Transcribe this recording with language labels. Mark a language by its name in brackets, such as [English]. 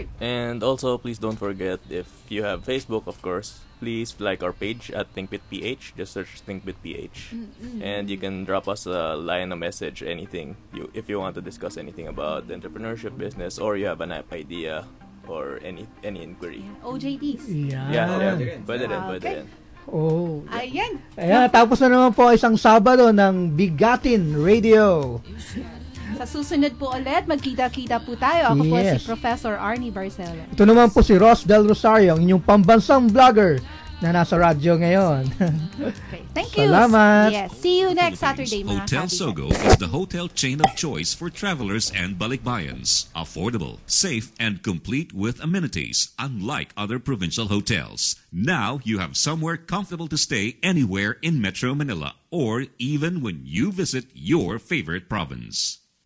[English] And also, please don't forget, if you have Facebook, of course, please like our page at ThinkBitPH. Just search ThinkBitPH. And you can drop us a line, a message, anything. If you want to discuss anything about entrepreneurship, business, or you have an idea or any inquiry. OJTs. [Filipino] Yeah. Pwede rin. Ayan. Tapos na naman po isang Sabado ng Bigatin Radio. Sa susunod po ulit, magkita-kita po tayo. Ako po si Professor Arnie Barcelo. Ito naman po si Ross Del Rosario, ang inyong pambansang vlogger na nasa radyo ngayon. [English] Okay. Thank you. [Filipino] Salamat. [English] Yes. See you next Saturday, mga Hotel Sogo is the hotel chain of choice for travelers and balikbayans. Affordable, safe, and complete with amenities, unlike other provincial hotels. Now you have somewhere comfortable to stay anywhere in Metro Manila or even when you visit your favorite province.